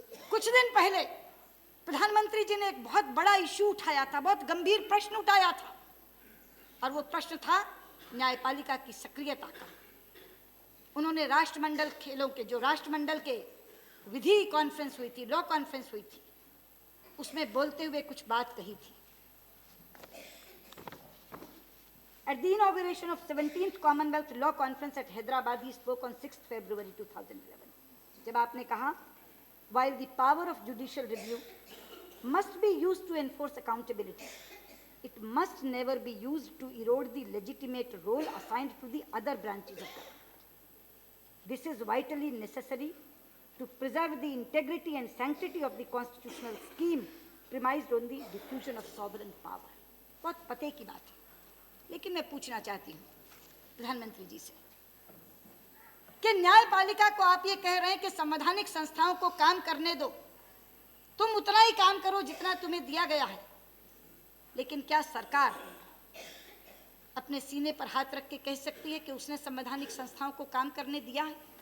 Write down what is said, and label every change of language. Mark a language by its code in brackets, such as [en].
[hi] कुछ दिन पहले प्रधानमंत्री जी ने एक बहुत बड़ा इशू उठाया था, बहुत गंभीर प्रश्न उठाया था, और वो प्रश्न था न्यायपालिका की सक्रियता का। उन्होंने राष्ट्रमंडल खेलों के, जो राष्ट्रमंडल के विधि कॉन्फ्रेंस हुई थी, लॉ कॉन्फ्रेंस हुई थी, उसमें बोलते हुए कुछ बात कही थी। [en] At the inauguration of 17th Commonwealth Law Conference at Hyderabad, he spoke on 6th February 2011. [hi] जब आपने कहा, [en] while the power of judicial review must be used to enforce accountability, it must never be used to erode the legitimate role assigned to the other branches of government. This is vitally necessary to preserve the integrity and sanctity of the constitutional scheme premised on the diffusion of sovereign power. [hi] बहुत पते की बात है, लेकिन मैं पूछना चाहती हूँ प्रधानमंत्री जी से कि न्यायपालिका को आप ये कह रहे हैं कि संवैधानिक संस्थाओं को काम करने दो, तुम उतना ही काम करो जितना तुम्हें दिया गया है, लेकिन क्या सरकार अपने सीने पर हाथ रख के कह सकती है कि उसने संवैधानिक संस्थाओं को काम करने दिया है?